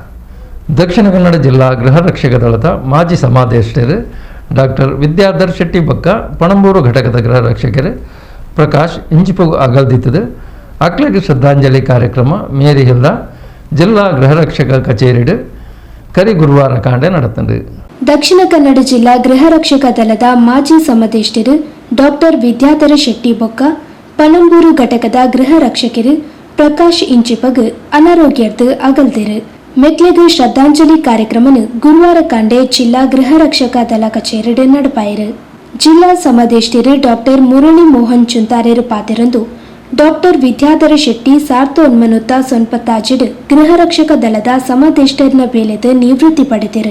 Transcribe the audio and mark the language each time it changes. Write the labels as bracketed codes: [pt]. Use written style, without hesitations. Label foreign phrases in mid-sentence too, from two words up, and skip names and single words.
[tcy] ದಕ್ಷಿಣ ಕನ್ನಡ ಜಿಲ್ಲಾ ಗೃಹ ರಕ್ಷಕ ದಳದ ಮಾಜಿ ಸಮಾದೇಷ್ಟರು ಡಾಕ್ಟರ್ ವಿದ್ಯಾಧರ್ ಶೆಟ್ಟಿ ಬಕ್ಕ, ಪಣಂಬೂರು ಘಟಕದ ಗೃಹ ರಕ್ಷಕರು ಪ್ರಕಾಶ್ ಇಂಚಿಪು ಅಗಲ್ದಿತ್ತದು ಅಕ್ಲಗೆ ಶ್ರದ್ಧಾಂಜಲಿ ಕಾರ್ಯಕ್ರಮ ಮೇರಿ ಹಿಲ್ಲ ಜಿಲ್ಲಾ ಗೃಹ ರಕ್ಷಕ ಕಚೇರಿಡು ಕರಿ ಗುರುವಾರ ಕಾಂಡೆ ನಡೆತಂದು. ದಕ್ಷಿಣ ಕನ್ನಡ ಜಿಲ್ಲಾ ಗೃಹ ರಕ್ಷಕ ದಳದ ಮಾಜಿ ಸಮಾದೇಷ್ಟರು ಡಾಕ್ಟರ್ ವಿದ್ಯಾಧರ ಶೆಟ್ಟಿ ಬೊಕ್ಕ, ಪಣಂಬೂರು ಘಟಕದ ಗೃಹ ರಕ್ಷಕರು ಪ್ರಕಾಶ್ ಇಂಚಿಪಗ್ ಅನಾರೋಗ್ಯರ್ದು ಅಗಲ್ದಿರು. ಮೆಕ್ಲೆಗೆ ಶ್ರದ್ಧಾಂಜಲಿ ಕಾರ್ಯಕ್ರಮನು ಗುರುವಾರ ಕಾಂಡೆ ಜಿಲ್ಲಾ ಗೃಹ ರಕ್ಷಕ ದಳ ಕಚೇರಿಡು ನಡಪಾಯಿರು. ಜಿಲ್ಲಾ ಸಮಾದೇಷ್ಟರು ಡಾಕ್ಟರ್ ಮುರಳಿ ಮೋಹನ್ ಚುಂತಾರೇರು ಪಾತಿರಂದು ಡಾಕ್ಟರ್ ವಿದ್ಯಾಧರ ಶೆಟ್ಟಿ 1990 ಗೃಹ ರಕ್ಷಕ ದಳದ ಸಮಾದೇಷ್ಟರ್ನ ಬೇಲೆದು ನಿವೃತ್ತಿ ಪಡೆದಿರು.